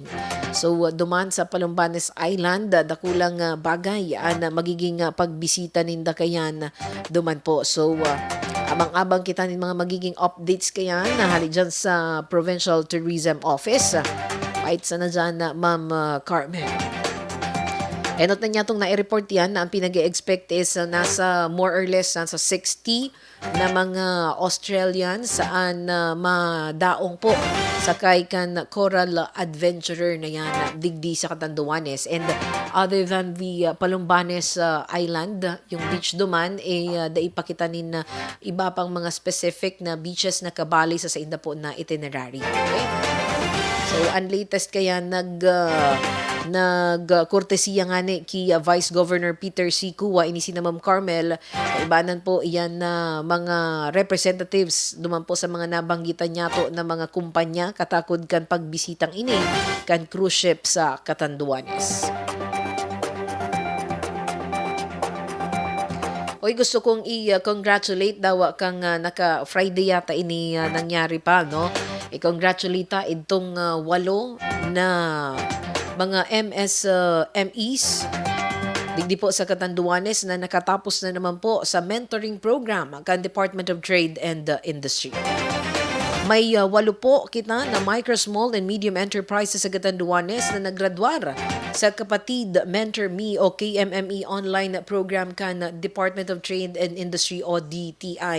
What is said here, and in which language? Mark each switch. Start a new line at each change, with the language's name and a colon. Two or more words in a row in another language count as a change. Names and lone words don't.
Bikol: So, duman sa Palumbanes Island, dakulang bagay na magiging pagbisita ninda kayan duman po. So, abang-abang kita ng mga magiging updates kayan na hali dyan sa Provincial Tourism Office. Kahit sana dyan na Ma'am Carmen. Enot na niya itong nai-report yan na ang pinag-expect is nasa
English: more or less
Bikol: nasa 60 na mga Australian saan madaong po sakay kan Coral Adventurer na yan digdi sa Catanduanes.
English: And other than the
Bikol: Palumbanes Island, yung beach duman, daipakita nin iba pang mga specific na beaches na kabali sa inda po na itinerary. Okay? So, ang latest kaya nagkortesiya nga ni ki Vice Governor Peter C. Cuwa ini si na Ma'am Carmel. Kaibanan po iyan na mga representatives duman po sa mga nabanggitan niya to na mga kumpanya katakod kan pagbisitang ini kan
English: cruise ship
Bikol: sa Catanduanes. Oy, gusto kong i-congratulate daw kang naka-Friday yata ini nangyari pa, no? I-congratulate itong 8 na mga MSMEs digdi po sa Catanduanes na nakatapos na naman po sa
English: mentoring program
Bikol: kan Department of Trade and Industry. May 8 po kita na
English: micro, small and medium enterprises
Bikol: sa Catanduanes na naggraduar sa Kapatid Mentor Me o KMME
English: online program
Bikol: kan Department of Trade and Industry o DTI.